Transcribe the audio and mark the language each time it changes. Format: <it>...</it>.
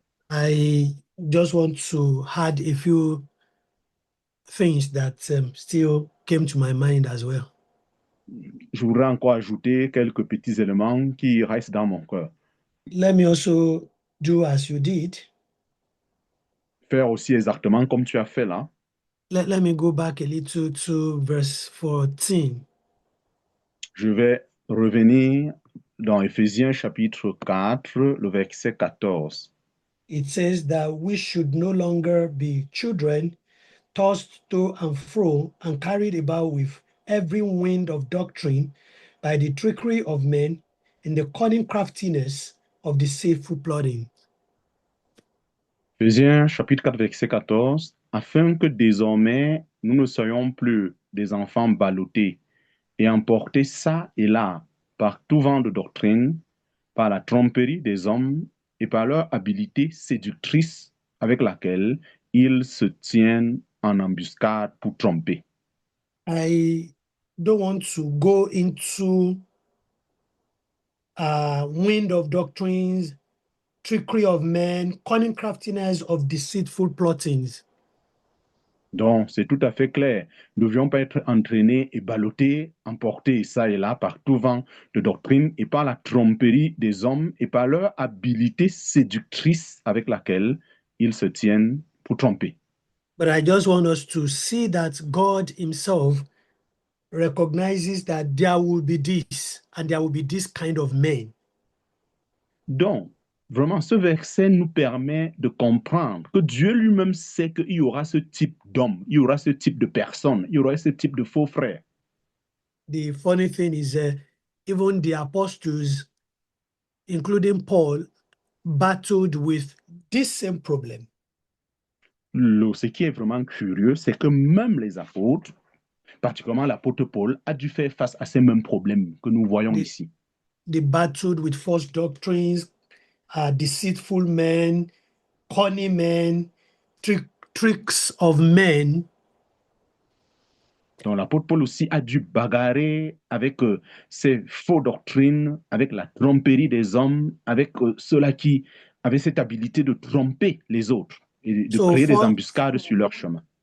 <en>I just want to add a few things that still came to my mind as well.</en> <fr>Je voudrais encore ajouter quelques petits éléments qui restent dans mon cœur.</fr> <en>Let me also do as you did.</en> <fr>Faire aussi exactement comme tu as fait là.</fr> <en>Let me go back a little to verse 14.</en> <fr>Je vais revenir dans Éphésiens chapitre 4, le verset 14.</fr> <en>It says that we should no longer be children tossed to and fro and carried about with every wind of doctrine by the trickery of men and the cunning craftiness of deceitful plotting.</en> <fr>Éphésiens chapitre 4, verset 14, afin que désormais nous ne soyons plus des enfants ballottés et emportés çà et là par tout vent de doctrine, par la tromperie des hommes et par leur habileté séductrice avec laquelle ils se tiennent en embuscade pour tromper.</fr> <en>I don't want to go into wind of doctrines, trickery of men, cunning craftiness of deceitful plottings.</en> <fr>Donc, c'est tout à fait clair. Nous ne devions pas être entraînés et ballottés, emportés ça et là par tout vent de doctrine et par la tromperie des hommes et par leur habileté séductrice avec laquelle ils se tiennent pour tromper.</fr> <en>But I just want us to see that God Himself recognizes that there will be this and there will be this kind of men.</en> <fr>Donc, vraiment, ce verset nous permet de comprendre que Dieu lui-même sait qu'il y aura ce type d'homme, il y aura ce type de personne, il y aura ce type de faux frères.</fr> <en>The funny thing is, even the apostles, including Paul, battled with this same problem.</en> <fr>Ce qui est vraiment curieux, c'est que même les apôtres, particulièrement l'apôtre Paul, a dû faire face à ces mêmes problèmes que nous voyons ici.</fr> <en>They battled with false doctrines, deceitful men, cunning men, tricks of men.</en> <fr>Donc l'apôtre Paul aussi a dû bagarrer avec ces faux doctrines, avec la tromperie des hommes, avec ceux-là qui avaient cette habilité de tromper les autres et de créer des embuscades sur leur chemin.</fr>